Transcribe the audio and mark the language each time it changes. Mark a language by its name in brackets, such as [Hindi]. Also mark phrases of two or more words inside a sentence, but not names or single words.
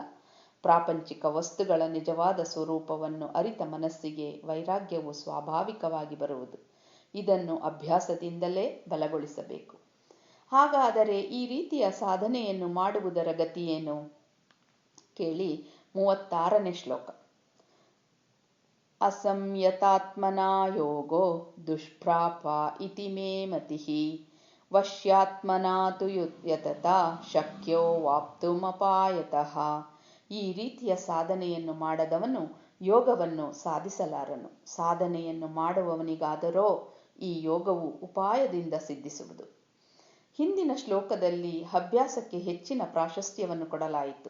[Kannada] ಪ್ರಾಪಂಚಿಕ ವಸ್ತುಗಳ ನಿಜವಾದ ಸ್ವರೂಪವನ್ನು ಅರಿತ ಮನಸ್ಸಿಗೆ ವೈರಾಗ್ಯವು ಸ್ವಾಭಾವಿಕವಾಗಿ ಬರುವುದು. ಇದನ್ನು ಅಭ್ಯಾಸದಿಂದಲೇ ಬಲಗೊಳಿಸಬೇಕು. ಹಾಗಾದರೆ ಈ ರೀತಿಯ ಸಾಧನೆಯನ್ನು ಮಾಡುವುದರ ಗತಿಯೇನು? ಕೇಳಿ 36ನೇ ಶ್ಲೋಕ. [Sanskrit] ಅಸಂಯತಾತ್ಮನಾ ಯೋಗೋ ದುಷ್ಪ್ರಾಪ ಇತಿ ಮೇ ಮತಿಃ ವಶ್ಯಾತ್ಮನಾ ತು ಯತತಾ ಶಕ್ಯೋ ವಾಪ್ತುಮಪಾಯತಃ. [Kannada] ಈ ರೀತಿಯ ಸಾಧನೆಯನ್ನು ಮಾಡದವನು ಯೋಗವನ್ನು ಸಾಧಿಸಲಾರನು. ಸಾಧನೆಯನ್ನು ಮಾಡುವವನಿಗಾದರೋ ಈ ಯೋಗವು ಉಪಾಯದಿಂದ ಸಿದ್ಧಿಸುವುದು. ಹಿಂದಿನ ಶ್ಲೋಕದಲ್ಲಿ ಅಭ್ಯಾಸಕ್ಕೆ ಹೆಚ್ಚಿನ ಪ್ರಾಶಸ್ತ್ಯವನ್ನು ಕೊಡಲಾಯಿತು.